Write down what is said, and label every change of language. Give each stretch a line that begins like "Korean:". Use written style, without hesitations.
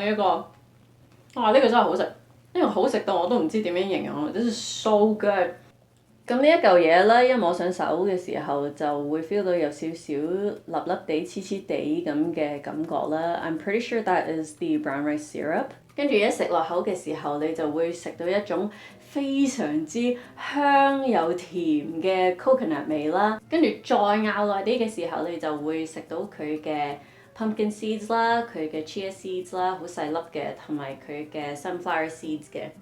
Cantonese: 呢個，呢個真係好食，呢個好食到我都唔知點樣形容。
English: This is so good。
Cantonese: 咁呢一嚿嘢咧，一摸上手嘅時候就會 feel 到有少少粒粒地、黐黐地咁嘅感覺啦。
English: I'm pretty sure that is the brown rice syrup。
Cantonese: 跟住一食落口嘅時候，你就會食到一種非常之香又甜嘅 coconut 味啦。跟住再咬耐啲嘅時候，你就會食到佢嘅 pumpkin seeds 啦，佢嘅 chia seeds 啦，好細粒嘅，同埋佢嘅 sunflower seeds 嘅。